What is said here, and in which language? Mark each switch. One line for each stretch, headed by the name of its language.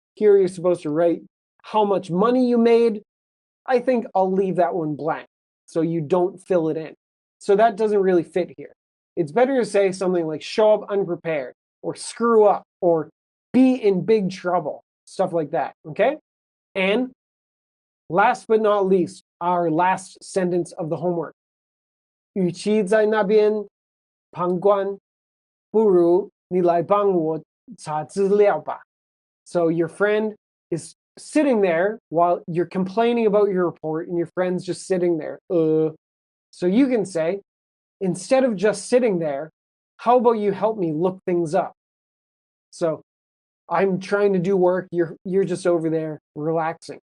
English: Here you're supposed to write how much money you made. I think I'll leave that one blank so you don't fill it in. So that doesn't really fit here. It's better to say something like show up unprepared or screw up or be in big trouble, stuff like that, okay? And last but not least, our last sentence of the homework.
Chinese: 与其在那边旁观，不如你来帮我查资料吧.
English: So your friend is sitting there while you're complaining about your report and your friend's just sitting there. So you can say, instead of just sitting there, how about you help me look things up? So I'm trying to do work, you're just over there relaxing.